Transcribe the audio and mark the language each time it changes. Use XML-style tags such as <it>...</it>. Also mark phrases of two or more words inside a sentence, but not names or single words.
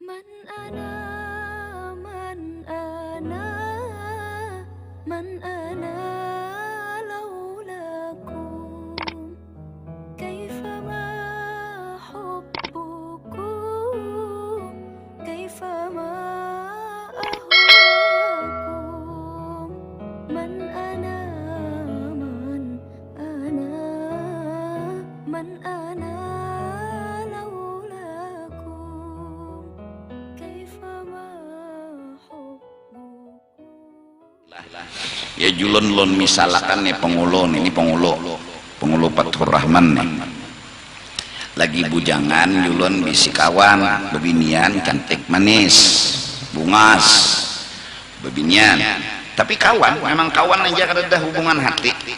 <ar>من أنا من أنا لولاكم كيفما حبكم كيفما أهواكم من أنا من أنا</ar> <bjn>ya julun lon misalkan nih pengulo Fathur Rahman nih lagi bujangan julun bisi kawan bebinian cantik manis bungas bebinian tapi kawan memang kawan aja kada hubungan hati.</bjn>